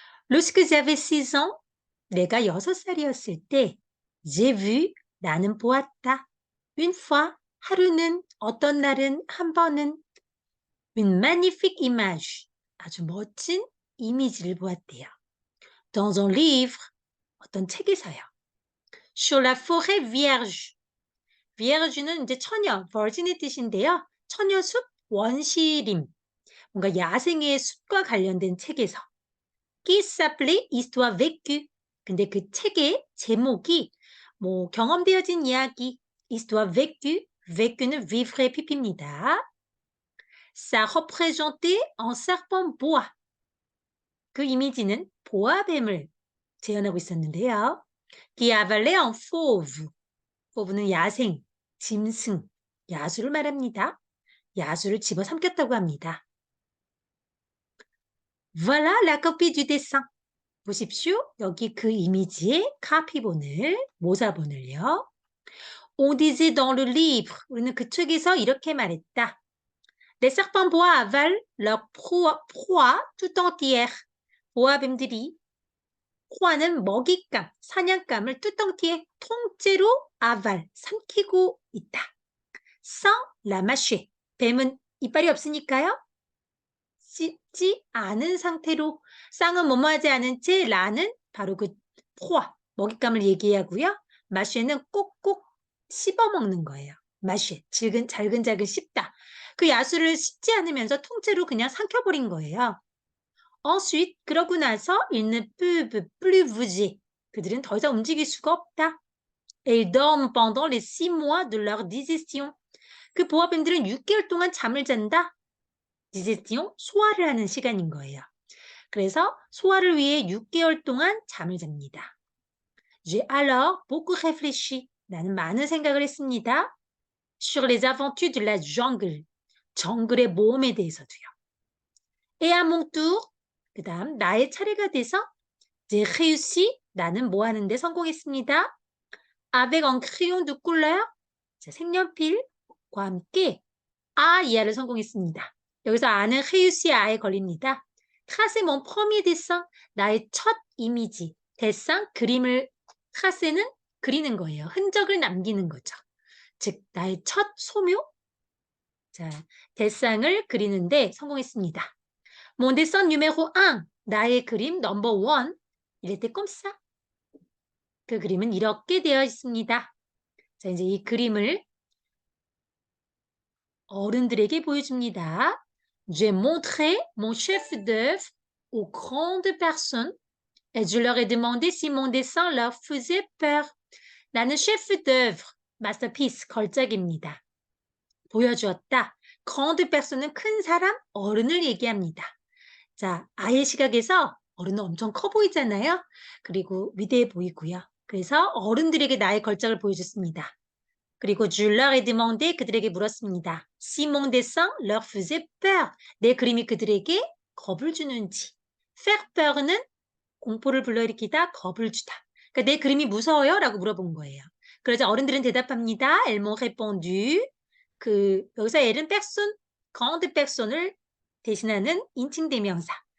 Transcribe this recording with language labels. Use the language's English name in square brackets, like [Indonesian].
[French] Lorsque j'avais 6 ans, [Korean] 내가 6살이었을 때, [French] j'ai vu, [Korean] 나는 보았다. [French] Une fois, [Korean] 하루는, 어떤 날은, 한 번은, [French] une magnifique image, [Korean] 아주 멋진 이미지를 보았대요. [French] Dans un livre, [Korean] 어떤 책에서요. [French] Sur la forêt vierge. [Korean] vierge는 이제 처녀, virgin의 뜻인데요. 처녀숲, 원시림, 뭔가 야생의 숲과 관련된 책에서. [French] qui s'appelait Histoire vécue. [Korean] 근데 그 책의 제목이 뭐 경험되어진 이야기, Histoire vécue, vécu는 vivre PP입니다. [French] Ça représentait un serpent bois. [Korean] 그 이미지는 보아뱀을 재현하고 있었는데요. [French] qui avalait un fauve. [Korean] fauve는 야생, 짐승, 야수를 말합니다. 야수를 집어삼켰다고 합니다. [French] Voilà la copie du dessin. [Korean] 보십시오. 여기 그 이미지의 카피본을, 모사본을요. [French] On disait dans le livre. [Korean] 우리는 그 책에서 이렇게 말했다. [French] Les serpents bois avalent leur proie tout entière. [Korean] 보아뱀들이 proie는 먹잇감, 사냥감을 [French] tout entière, [Korean] 통째로 aval, 삼키고 있다. [French] sans la mâcher. [Korean] 뱀은 이빨이 없으니까요. 씹지 않은 상태로 쌍은 뭐뭐하지 않은 채 라는 바로 그 포화, 먹잇감을 얘기하고요. 마쉐는 꼭꼭 씹어먹는 거예요. 마쉐, 잘근잘근 씹다. 그 야수를 씹지 않으면서 통째로 그냥 삼켜버린 거예요. [French] ensuite, [Korean] 그러고 나서 [French] ils ne peuvent plus bouger. [Korean] 그들은 더 이상 움직일 수가 없다. [French] Et ils dorment pendant les 6 mois de leur digestion. [Korean] 그 보아뱀들은 6개월 동안 잠을 잔다. digestion, 소화를 하는 시간인 거예요. 그래서 소화를 위해 6개월 동안 잠을 잡니다. [French] J'ai alors beaucoup réfléchi. [Korean] 나는 많은 생각을 했습니다. [French] Sur les aventures de la jungle. [Korean] 정글의 모험에 대해서도요. [French] Et à mon tour. [Korean] 그 다음 나의 차례가 돼서 [French] j'ai réussi. [Korean] 나는 뭐 하는데 성공했습니다. [French] Avec un crayon de couleur. [Korean] 자, 색연필과 함께 이하를 성공했습니다. 여기서 아는 réussi 아에 걸립니다. [French] tracer mon premier dessin. [Korean] 나의 첫 이미지. dessin, 그림을 tracer는 그리는 거예요. 흔적을 남기는 거죠. 즉 나의 첫 소묘. 자, dessin을 그리는데 성공했습니다. [French] Mon dessin numéro 1. [Korean] 나의 그림 넘버 1. [French] Il était comme ça. [Korean] 그 그림은 이렇게 되어 있습니다. 자, 이제 이 그림을 어른들에게 보여줍니다. [French] J'ai montré mon chef d'œuvre aux grandes personnes et je leur ai demandé si mon dessin leur faisait peur. [Korean] 나는 chef d'œuvre, masterpiece, 걸작입니다. 보여주었다. grande personne은 큰 사람, 어른을 얘기합니다. 자, 아이의 시각에서 어른은 엄청 커 보이잖아요. 그리고 위대해 보이고요. 그래서 어른들에게 나의 걸작을 보여줬습니다. 그리고 [French] je leur ai demandé, [Korean] 그들에게 물었습니다. [French] Si mon dessin leur faisait peur. [Korean] 내 그림이 그들에게 겁을 주는지. faire peur는 공포를 불러일으키다, 겁을 주다. 그러니까 내 그림이 무서워요? 라고 물어본 거예요. 그러자 어른들은 대답합니다. [French] Elles m'ont répondu. [Korean] 여기서 엘은 personne, grande personne을 대신하는 인칭 대명사.